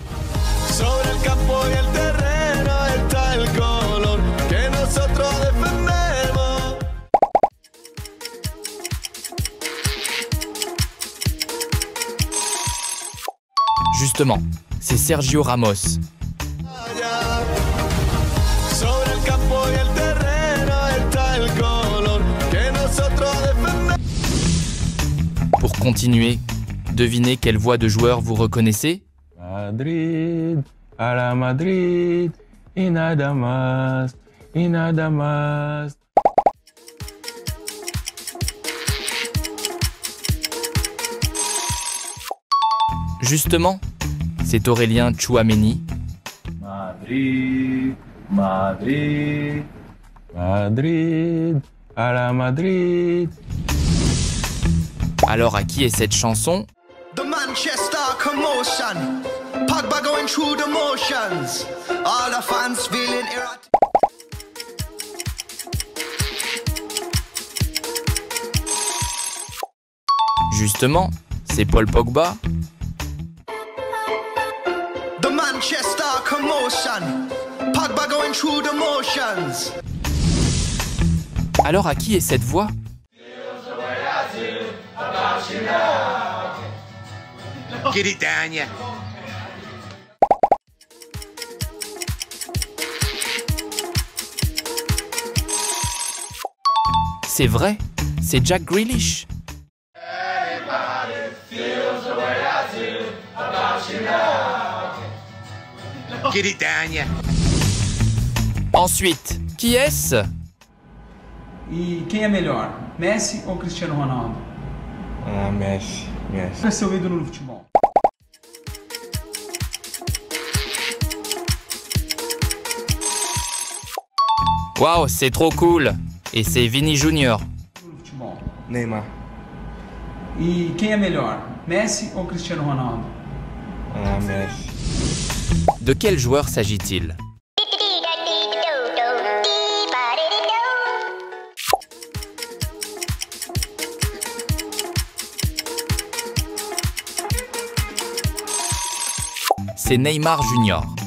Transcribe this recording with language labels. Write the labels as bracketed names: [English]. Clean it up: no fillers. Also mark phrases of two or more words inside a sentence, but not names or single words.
[French] Justement, c'est Sergio Ramos. Pour continuer, devinez quelle voix de joueur vous reconnaissez? [Spanish] Madrid, à la Madrid, y nada más, y nada más. [French] Justement, c'est Aurélien Tchouaméni. [Spanish] Madrid, Madrid, Madrid, à la Madrid. [French] Alors à qui est cette chanson? [English] The Manchester commotion, Pogba going through the motions, all the fans feeling erratic. [French] Justement, c'est Paul Pogba. [English] The Manchester commotion, Pogba going through the motions. [French] Alors à qui est cette voix? [English] Get it down, yeah. [French] C'est vrai, c'est Jack Grealish. [English] Get it down, yeah. [French] Ensuite, qui est-ce? [Portuguese] E quem é melhor, Messi ou Cristiano Ronaldo? Ah, Messi, Messi. Qual é seu ídolo no futebol? [French] Waouh, c'est trop cool. Et c'est Vini Junior. Neymar. [Portuguese] E quem é melhor, Messi ou Cristiano Ronaldo? Ah, Messi. [French] De quel joueur s'agit-il? C'est Neymar Junior.